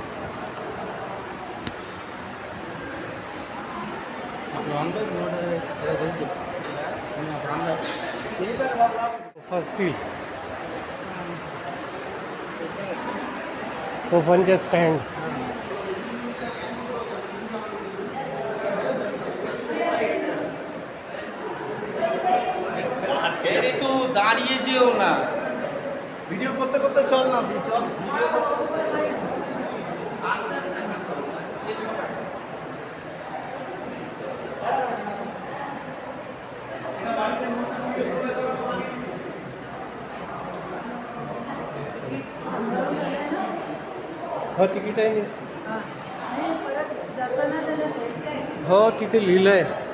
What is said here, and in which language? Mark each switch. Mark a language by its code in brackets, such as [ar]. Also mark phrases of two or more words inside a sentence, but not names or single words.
[mr] ओपनचे स्टँड. [bn] তু দাঁড়িয়ে যেও না, ভিডিও করতে করতে চল না, চল আস্তে আস্তে শেষ হবে। [mr] हो, तिकीट आहे ना. हो, तिथे लिहिलं आहे.